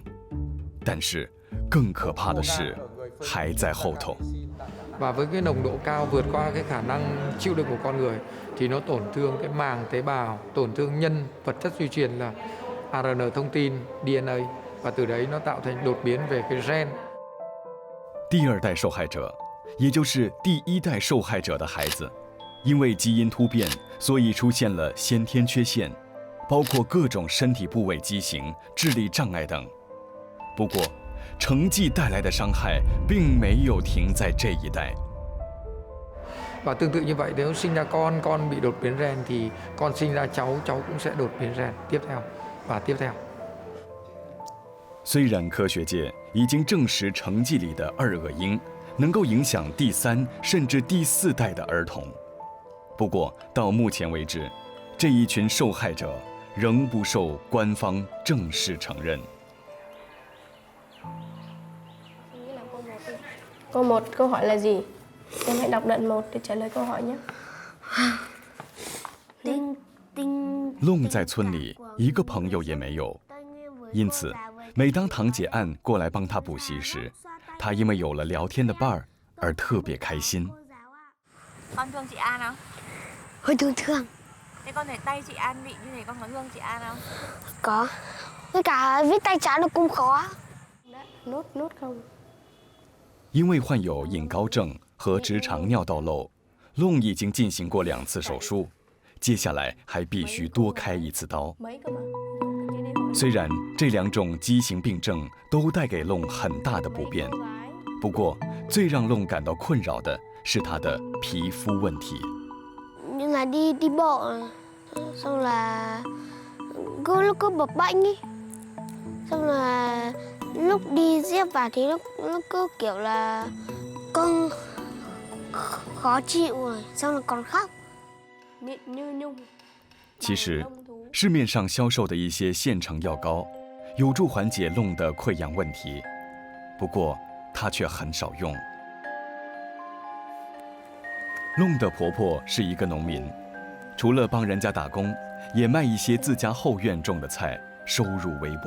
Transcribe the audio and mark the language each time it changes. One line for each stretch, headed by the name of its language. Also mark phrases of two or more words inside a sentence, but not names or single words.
Chinese: 但是，更可怕的是还在后头。
Vietnamese: Và với cái nồng độ cao vượt qua cái khả năng chịu đựng của con người thì nó tổn thương cái màng tế bào, tổn thương nhân vật chất di truyền là ARN thông tin, DNA, và từ đấy nó tạo thành đột biến về cái gen.
Chinese: 第二代受害者，也就是第一代受害者的孩子，因为基因突变，所以出现了先天缺陷，包括各种身体部位畸形、智力障碍等。不过，橙剂带来的伤害并没有停在这一代。
Vietnamese: Và tương tự như vậy, nếu sinh ra con bị đột biến gen thì con sinh ra cháu cũng sẽ đột biến gen tiếp theo và tiếp theo.
Chinese: 虽然科学界已经证实橙剂里的二恶英能够影响第3甚至第4代的儿童，不过到目前为止，这一群受害者仍不受官方正式承认。
Vietnamese: Câu 1 câu hỏi là gì? Em hãy đọc đoạn 1 để trả lời câu hỏi nhé.
Chinese: 弄在村里一个朋友也没有，因此每当堂姐An过来帮他补习时，他因为有了聊天的伴儿而特别开心。
Vietnamese: Con thương chị An không? Hơi thương. Thế con thấy tay chị An bị như thế con có thương chị An không? Có. Với cả viết tay trái nó cũng khó. Nốt không?
Chinese: 因为患有隐高症和直肠尿道瘘，弄已经进行过2次手术，接下来还必须多开1次刀。虽然这2种畸形病症都带给弄很大的不便，不过最让弄感到困扰的是他的皮肤问题。
Vietnamese: Nhưng là đi bộ, xong là lúc cứ bập bênh ấy, xong là lúc đi dép vào thì nó cứ kiểu là con khó chịu rồi, xong là còn khóc.
Chinese: 其实，市面上销售的一些现成药膏，有助缓解弄的溃疡问题，不过她却很少用。弄的婆婆是一个农民，除了帮人家打工，也卖一些自家后院种的菜，收入微薄。